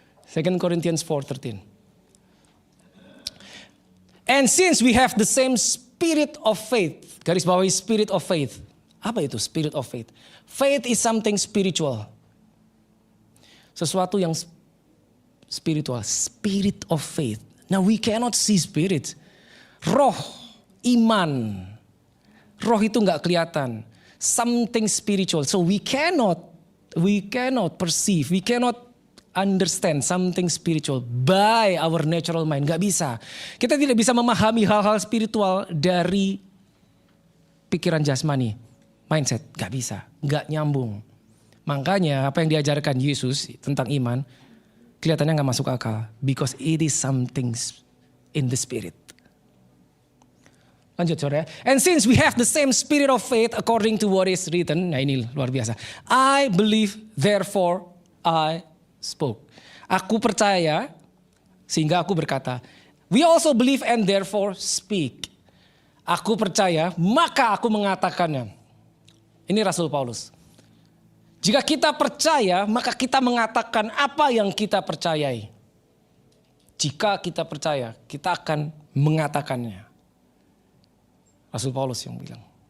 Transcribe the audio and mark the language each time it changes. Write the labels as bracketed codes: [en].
[en] 2 Corinthians 4:13. And since we have the same spirit of faith. [id] Garis bawahi [en] spirit of faith. [id] Apa itu [en] spirit of faith? Faith is something spiritual. [id] Sesuatu yang spiritual. [en] Spirit of faith. Now we cannot see spirit. [id] Roh, iman. Roh itu nggak kelihatan. [en] Something spiritual. So we cannot perceive, we cannot understand something spiritual by our natural mind. [id] Gak bisa. Kita tidak bisa memahami hal-hal spiritual dari pikiran jasmani, mindset. Gak bisa, gak nyambung. Makanya apa yang diajarkan Yesus tentang iman, kelihatannya gak masuk akal. [en] Because it is something in the spirit. [id] Lanjut saudara. [en] And since we have the same spirit of faith according to what is written. [id] Nah ini luar biasa. [en] I believe therefore I spoke. [id] Aku percaya sehingga aku berkata. [en] We also believe and therefore speak. [id] Aku percaya maka aku mengatakannya. Ini Rasul Paulus. Jika kita percaya maka kita mengatakan apa yang kita percayai. Jika kita percaya kita akan mengatakannya. Rasul Paulus yang bilang.